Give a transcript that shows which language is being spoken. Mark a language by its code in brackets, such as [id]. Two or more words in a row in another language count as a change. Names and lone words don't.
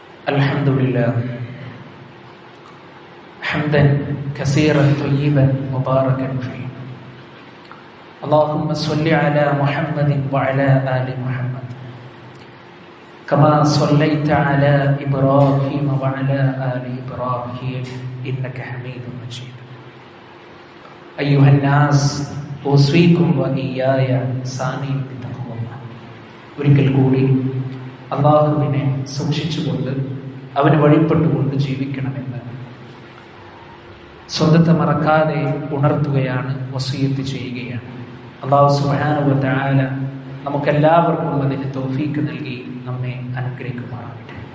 [ar] الحمد لله حمدا كثيرا طيبا مباركا فيه. اللهم صل على محمد وعلى آل محمد كما صليت على إبراهيم وعلى آل إبراهيم إنك حميد مجيد. أيها الناس أوصيكم وإياي ثانيا بتقوى الله. [ml] ഒരിക്കൽ കൂടി അള്ളാഹുവിനെ സൂക്ഷിച്ചുകൊണ്ട് അവന് വഴിപ്പെട്ടുകൊണ്ട് ജീവിക്കണമെന്ന് സ്വന്തത്തെ മറക്കാതെ ഉണർത്തുകയാണ്, വസിയത്ത് ചെയ്യുകയാണ്. അല്ലാഹു [ar] سبحانه وتعالى [ml] നമുക്കെല്ലാവർക്കും അതിന് തൗഫീക്ക് നൽകി നമ്മെ അനുഗ്രഹിക്കുമാറാകട്ടെ.